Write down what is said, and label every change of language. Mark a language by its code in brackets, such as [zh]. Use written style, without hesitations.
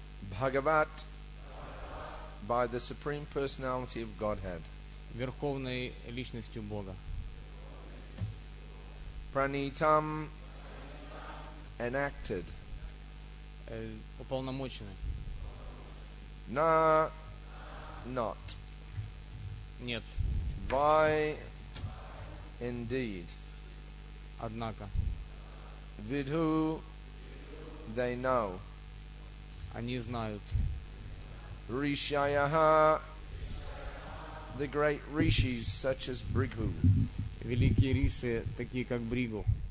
[en] Bhagavat, by the Supreme Personality of Godhead. [ru] Верховной личностью Бога. [en] Pranitam, enacted. [ru] Уполномоченный. [en] Na, not. [ru] Нет. [en] Why, indeed. [ru] Однако. [en] Vidhu, they know. [ru] Они знают. [en] Rishayaha, the great rishis such as Brighu. [ru] Великие рисы, такие как Бригу.